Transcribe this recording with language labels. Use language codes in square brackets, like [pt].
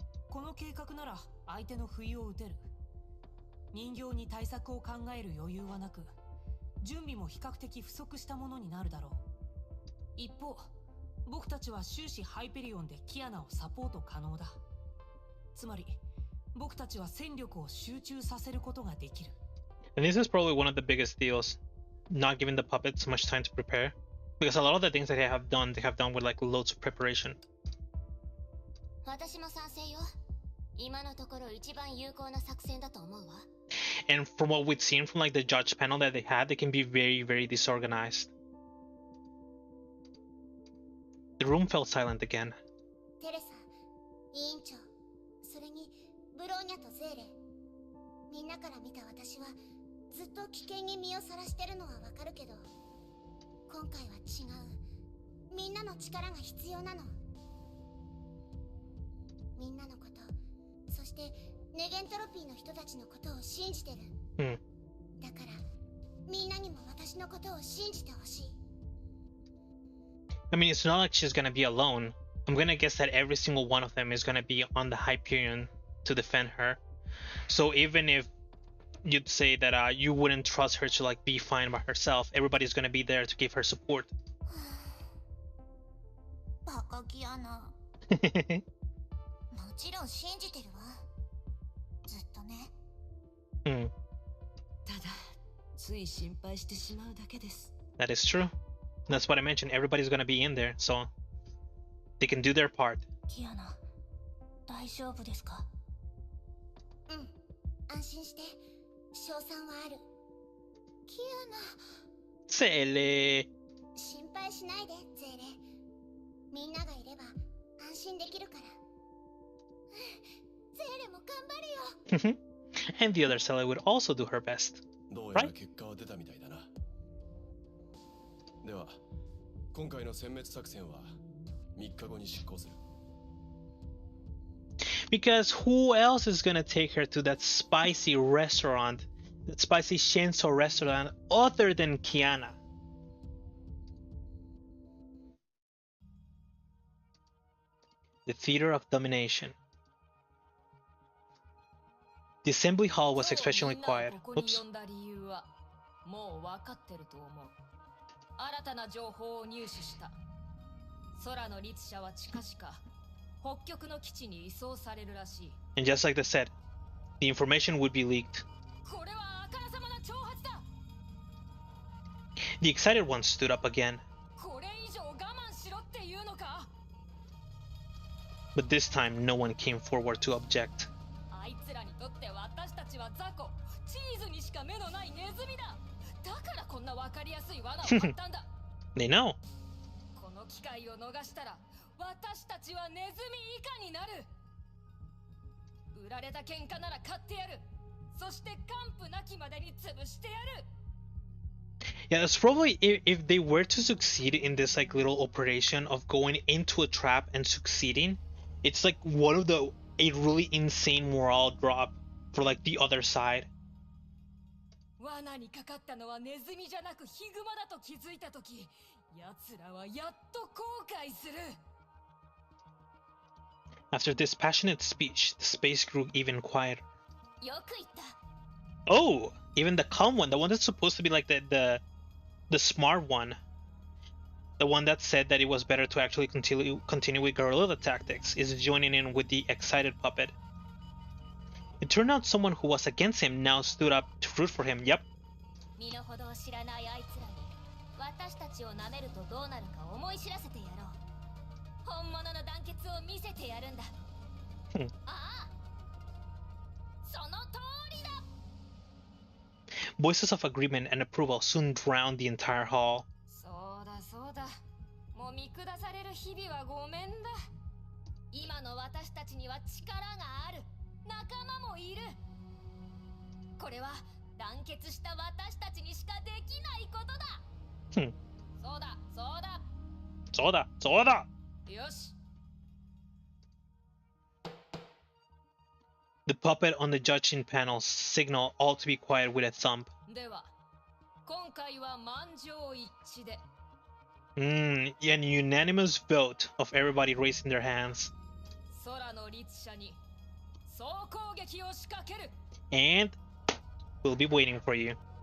[ja] この計画なら相手の不意を打てる。人形に対策を考える余裕はなく、準備も比較的不足したものになるだろう。一方、僕たちは終始ハイペリオンでキアナをサポート可能だ。つまり、僕たちは戦力を集中させることができる。 [en] And this is probably one of the biggest deals, not giving the puppets so much time to prepare. Because a lot of the things that they have done with like loads of preparation. [ja] 私も賛成よ。今のところ一番有効な作戦だと思うわ。 [en] And from what we've seen from like the judge panel that they had, they can be very, very disorganized. The room fell silent again. [ja] テレサ、委員長、それにブローニャとゼーレ。みんなから見た私はずっと危険に身をさらしてるのはわかるけど、今回は違う。みんなの力が必要なの。みんなのこと、そしてネゲントロピーの人たちのことを信じてる。だからみんなにも私のことを信じてほしい。 [en] I mean, it's not like she's gonna be alone. I'm gonna guess that every single one of them is gonna be on the Hyperion to defend her. So even if you'd say that you wouldn't trust her to like be fine by herself, everybody's gonna be there to give her support. [ja] バカキアナ。もちろん信じてるわ。ずっとね。ただ、つい心配してしまうだけです。 [en] That is true. That's what I mentioned. Everybody's gonna be in there, so they can do their part. [ja] キアナ、大丈夫ですか？安心して。賞賛はある。キアナ。 Seele. 心配しないで、ゼーレ。みんながいれば安心できるから。ゼーレも頑張るよ。 [en] And the other Seele would also do her best. [ja] どうやら結果は出たみたいだな。では、今回の殲滅作戦は3日後に執行する。 [en] Because who else is gonna take her to that spicy restaurant, that spicy Shinso restaurant, other than Kiana? The Theater of Domination. The assembly hall was exceptionally quiet. Oops. [ja] もう分かってると思う。新たな情報を入手した。空の律者は近々北極の基地に移送されるらしい。 [en] And just like they said, the information would be leaked. [ja] これはあからさまな挑発だ。 [en] The excited one stood up again. [ja] これ以上我慢しろっていうのか。 [en] But this time, no one came forward to object. [ja] あいつらにとって私たちは雑魚、チーズにしか目のないネズミだ。だからこんな分かりやすい罠を張ったんだ。 [en] They know. [ja] この機会を逃したら私たちはネズミ以下になる。売られた喧嘩なら買ってやる。そして完膚なきまでに潰してやる。 [en] Yeah, it's probably if they were to succeed in this like little operation of going into a trap and succeeding, it's like one of the a really insane morale drop for like the other side. [ja] 罠にかかったのはネズミじゃなくヒグマだと気づいたとき、奴らはやっと後悔する。 [en] After this passionate speech, the space grew even quieter. [ja] よく言った。 [en] Oh, even the calm one, the one that's supposed to be like the smart one, the one that said that it was better to actually continue with guerrilla tactics, is joining in with the excited puppet. It turned out someone who was against him now stood up to root for him. Yep. [ja] 身の程を知らないあいつらに私たちを舐めるとどうなるか思い知らせてやろう。本物の団結を見せてやるんだ。ああ、その通りだ。 [en] Voices of agreement and approval soon drowned the entire hall. [ja] そうだそうだ。もう見下される日々はごめんだ。今の私たちには力がある。仲間もいる。これは団結した私たちにしかできないことだ。そうだそうだ。そうだそうだ。よし。 [en] The puppet on the judging panel signaled all to be quiet with a thump. [ja] では、今回は満場一致で。 [en] An unanimous vote of everybody raising their hands. [ja] 空の律者に総攻撃を仕掛ける。 [en] And we'll be waiting for you.